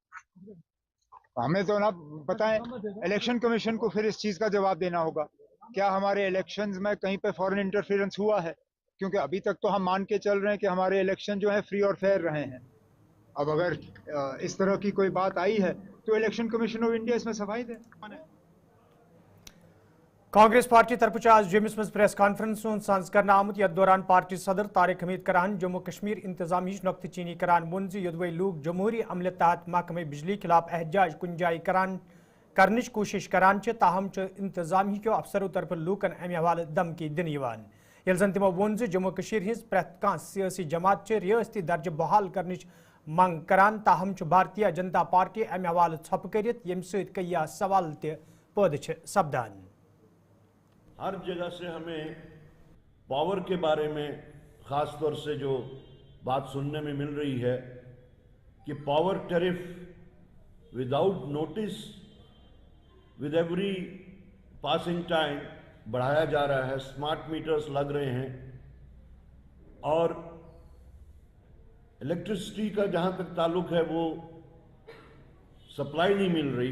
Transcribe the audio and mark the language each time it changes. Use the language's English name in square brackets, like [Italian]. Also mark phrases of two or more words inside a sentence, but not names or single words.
[Hindi] हमें तो ना बताएं, [English] election commission [Hindi] को फिर इस चीज का जवाब देना होगा, क्या हमारे इलेक्शंस में कहीं पे [English] foreign interference [Hindi] हुआ है? क्योंकि अभी तक तो हम मान के चल रहे हैं कि हमारे इलेक्शन जो है फ्री और फेयर रहे हैं। अब अगर इस तरह की कोई बात आई है तो इलेक्शन कमीशन ऑफ इंडिया इसमें सफाई दे। [Kashmiri] कांग्रेस पार्टी तरफ आज जम्मिस मज [English] press conference [Kashmiri] सांस कर आमुत यथ दौरान पार्टी सदर तारिक हमीद करान जम्मू कश्मीर इंतजामी नुक्त चीनी करान वोन युदवई लूक जमहूरी अमले तहत महकमे बिजली खिलाफ एहजाज कुन जाय कर कोशिश करान ताहम इंतजामी के अफसरों तरफ लूकन अमे हवाले धमकी दिन ये जन तमो वोन जम्मू कश्मीर हिज प्रत कह सियासी जमात रियासती दर्ज बहाल कर मंग करान ताहम भारतीय जनता पार्टी अमे हवाले छप कर यम सया सवाल पैद सपदान। [Hindi] हर जगह से हमें पावर के बारे में ख़ास तौर से जो बात सुनने में मिल रही है कि [English] power tariff without notice with every passing time [Hindi] बढ़ाया जा रहा है, [English] smart meters [Hindi] लग रहे हैं और इलेक्ट्रिसिटी का जहाँ तक ताल्लुक है वो सप्लाई नहीं मिल रही।